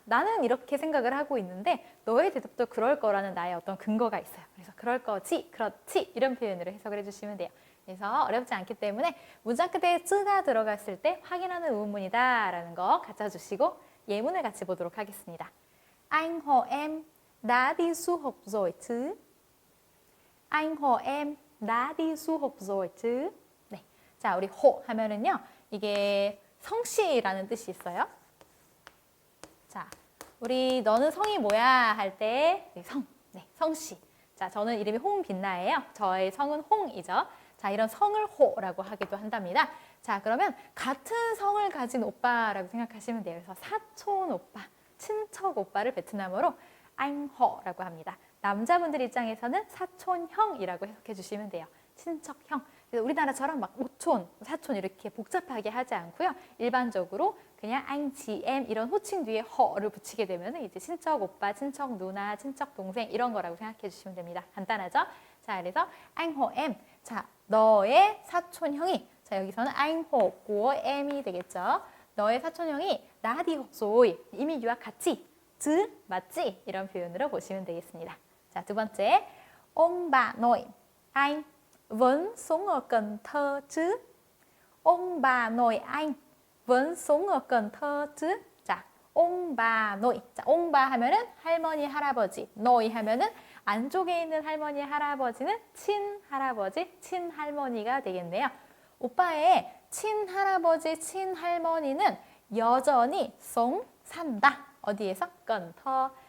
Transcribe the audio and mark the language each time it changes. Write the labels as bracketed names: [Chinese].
[Korean] 나는 이렇게 생각을 하고 있는데 너의 대답도 그럴 거라는 나의 어떤 근거가 있어요. 그래서 그럴 거지, 그렇지 이런 표현으로 해석을 해주시면 돼요. 그래서 어렵지 않기 때문에 문장 끝에 쯔가 들어갔을 때 확인하는 의문문이다 라는 거 갖춰주시고 예문을 같이 보도록 하겠습니다. [Vietnamese] Anh họ em đã đi du học rồi chứ? Anh họ em đã đi du học rồi chứ? [Korean] 네. 자, 우리 호 하면은요. 이게 성씨라는 뜻이 있어요. 자, 우리 너는 성이 뭐야 할 때 성, 네, 성씨. 자, 저는 이름이 홍빛나예요. 저의 성은 홍이죠. 자, 이런 성을 호라고 하기도 한답니다. 자, 그러면 같은 성을 가진 오빠라고 생각하시면 돼요. 그래서 사촌 오빠, 친척 오빠를 베트남어로 앙호라고 합니다. 남자분들 입장에서는 사촌형이라고 해석해 주시면 돼요. 친척형. 그래서 우리나라처럼 막 오촌, 사촌 이렇게 복잡하게 하지 않고요. 일반적으로 그냥 앙지엠 이런 호칭 뒤에 허를 붙이게 되면 이제 친척 오빠, 친척 누나, 친척 동생 이런 거라고 생각해 주시면 됩니다. 간단하죠? 자, 그래서 앙호엠. 자, 너의 사촌형이. 자, 여기서는 앙호, 고엠이 되겠죠. 너의 사촌형이 나디 혹소이 이미 유학 갔지? 즈 맞지? 이런 표현으로 보시면 되겠습니다. 자, 두 번째. [Vietnamese] Ông bà nội anh vẫn sống ở Cần Thơ chứ? Ông bà nội anh vẫn sống ở Cần Thơ chứ? [Korean] 자, ông bà nội. 자, ông bà 하면은 할머니, 할아버지. nội 하면은 안쪽에 있는 할머니, 할아버지는 친할아버지, 친할머니가 되겠네요. 오빠의 친할아버지, 친할머니는 여전히 산다. 어디에서? 건터.